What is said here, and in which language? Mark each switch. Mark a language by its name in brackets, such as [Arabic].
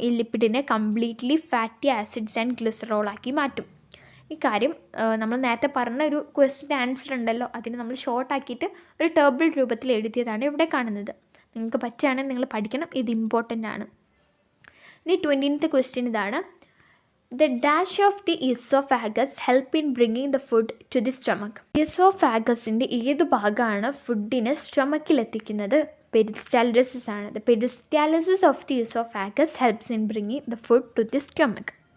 [Malayalam] ഈ ലിപ്പിഡിനെ completely fatty acids and glycerol ആക്കി മാറ്റും. ഈ കാര്യം നമ്മൾ നേരത്തെ പറഞ്ഞ ഒരു ക്വസ്റ്റ്യൻ്റെ ആൻസർ ഉണ്ടല്ലോ, അതിന് നമ്മൾ ഷോർട്ട് ആക്കിയിട്ട് ഒരു ടേബിൾ രൂപത്തിൽ എഴുതിയതാണ് ഇവിടെ കാണുന്നത്. നിങ്ങൾക്ക് പറ്റുകയാണെങ്കിൽ നിങ്ങൾ പഠിക്കണം, ഇത് ഇമ്പോർട്ടൻ്റ് ആണ്. ഇനി 20th ക്വസ്റ്റ്യൻ ഇതാണ്. [English] The dash of the esophagus help in bringing the food to the stomach. [Malayalam] Esophagus-ന്റെ ഏത് ഭാഗമാണ് ഫുഡിനെ സ്റ്റൊമക്കിലെത്തിക്കുന്നത്? പെരിസ്റ്റാലിസിസ് ആണ്. [English] The peristalsis of the esophagus helps in bringing the food to the stomach.